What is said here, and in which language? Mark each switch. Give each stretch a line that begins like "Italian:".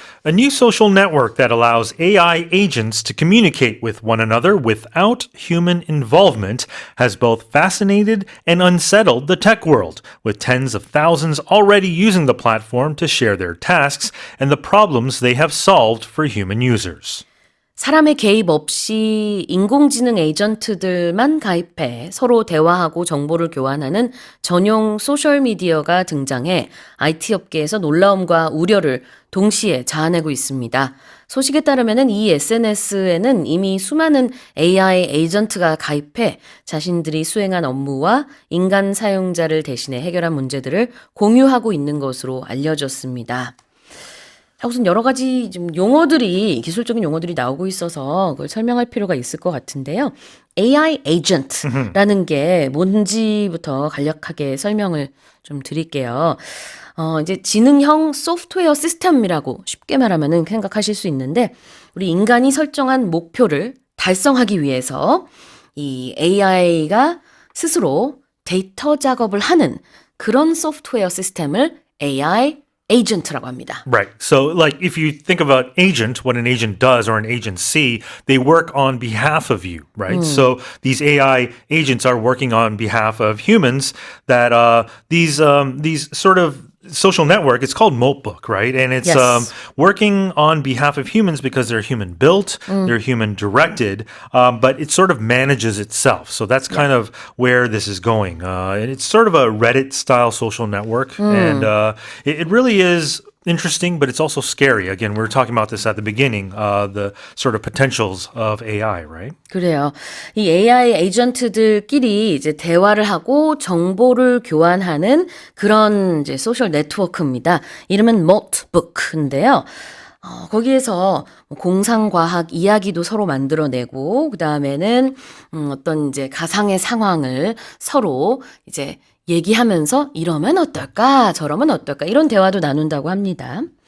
English: A new social network that allows AI agents to communicate with one another without human involvement has both fascinated and unsettled the tech world, with tens of thousands already using the platform to share their tasks and the problems they have solved for human users.
Korean: 사람의 개입 없이 인공지능 에이전트들만 가입해 서로 대화하고 정보를 교환하는 전용 소셜미디어가 등장해 IT 업계에서 놀라움과 우려를 동시에 자아내고 있습니다. 소식에 따르면 이 SNS에는 이미 수많은 AI 에이전트가 가입해 자신들이 수행한 업무와 인간 사용자를 대신해 해결한 문제들을 공유하고 있는 것으로 알려졌습니다. 우선 여러 가지 좀 기술적인 용어들이 나오고 있어서 그걸 설명할 필요가 있을 것 같은데요. AI agent라는 게 뭔지부터 간략하게 설명을 좀 드릴게요. 이제 지능형 소프트웨어 시스템이라고 쉽게 말하면은 생각하실 수 있는데, 우리 인간이 설정한 목표를 달성하기 위해서 이 AI가 스스로 데이터 작업을 하는 그런 소프트웨어 시스템을 AI agent라고 합니다.
English: Right. So, like, if you think about agent, what an agent does or an agency, they work on behalf of you, right? So, these AI agents are working on behalf of humans. That these sort of social network, it's called Moltbook, right? And it's Yes. working on behalf of humans because they're human built, they're human directed, but it sort of manages itself. So that's kind of where this is going. And it's sort of a Reddit style social network. And it really is interesting, but it's also scary. Again, we were talking about this at the beginning, the sort of potentials of AI, right?
Korean: 그래요. 이 AI 에이전트들끼리 이제 대화를 하고 정보를 교환하는 그런 이제 소셜 네트워크입니다. 이름은 Moltbook인데요. 거기에서 공상과학 이야기도 서로 만들어내고, 그 다음에는 어떤 이제 가상의 상황을 서로 이제 얘기하면서 이러면 어떨까, 저러면 어떨까, 이런 대화도 나눈다고 합니다.